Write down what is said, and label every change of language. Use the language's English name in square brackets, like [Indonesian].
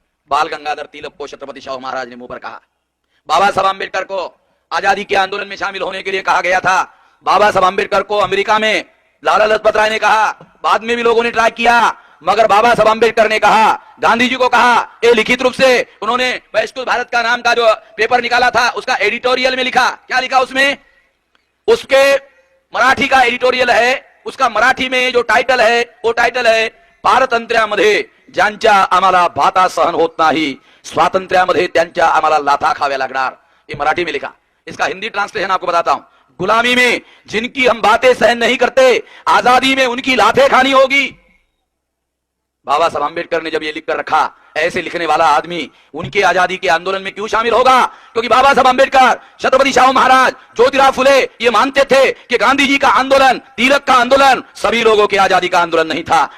[Hindi] बाल गंगाधर तिलक को छत्रपति शाहू महाराज ने मुंह पर कहा। बाबा साहब अम्बेडकर को आजादी के आंदोलन में शामिल होने के लिए कहा गया था। बाबा साहब अम्बेडकर को अमेरिका में लाला लाजपत राय ने कहा, बाद में भी लोगों ने ट्राई किया, मगर बाबा साहब अम्बेडकर ने कहा, गांधी जी को कहा, ये लिखित रूप से उन्होंने वैश्विक भारत का नाम का जो पेपर निकाला था उसका एडिटोरियल में लिखा। क्या लिखा उसमें? उसके मराठी का एडिटोरियल है, उसका मराठी में जो टाइटल है वो टाइटल है, [Marathi] पारतंत्र्यामध्ये ज्यांच्या आम्हाला भाता सहन होत नाही, स्वातंत्र्यामध्ये त्यांच्या आम्हाला लाथा खाव्या लागणार। [Hindi] ये मराठी में लिखा। इसका हिंदी ट्रांसलेशन आपको बताता हूं। गुलामी में जिनकी हम बातें सहन नहीं करते, आजादी में उनकी लाठें खानी होगी। बाबा साहब अम्बेडकर ने जब ये लिखकर रखा, ऐसे लिखने वाला आदमी उनके आजादी के आंदोलन में क्यों शामिल होगा? क्योंकि बाबा साहब अम्बेडकर, छत्रपति शाहू महाराज, ज्योतिराव फुले ये मानते थे कि गांधी जी का आंदोलन, तिलक का आंदोलन सभी लोगों के आजादी का आंदोलन नहीं था।